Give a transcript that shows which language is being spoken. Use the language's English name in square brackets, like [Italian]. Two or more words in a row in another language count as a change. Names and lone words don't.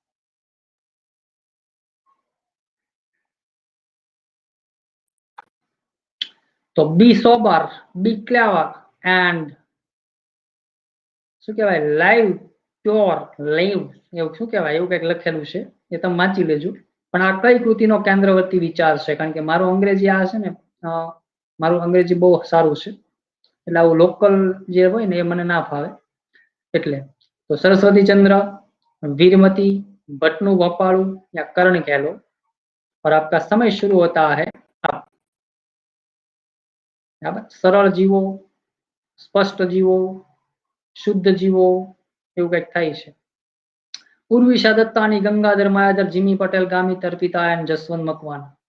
[Gujarati] તો [English] be sober, be clever and [Gujarati] શું કહેવાય [English] live pure live [Gujarati] એવું શું કહેવાય એવું કંઈક લખેલું છે, એ તમે વાંચી લેજો. પણ આ કઈ કૃતિનો કેન્દ્રવર્તી વિચાર છે? કારણ કે મારું અંગ્રેજી આ છે ને, મારું અંગ્રેજી બહુ સારું છે એટલે આવું લોકલ જે હોય ને એ મને ના ફાવે એટલે. [Hindi] તો સરસ્વતી चंद्र, वीरमती, भट्टनु भोपालू या कर्ण कहलो और आपका समय शुरू होता है अब। [Gujarati] સરલ જીવો, સ્પષ્ટ જીવો, શુદ્ધ જીવો એવું કંઈક થાય છે. [Hindi] उर्विशा दत्तानी, गंगाधर मायाधर, जिमी पटेल, गामी तर्पिता एंड जसवंत मकवाना।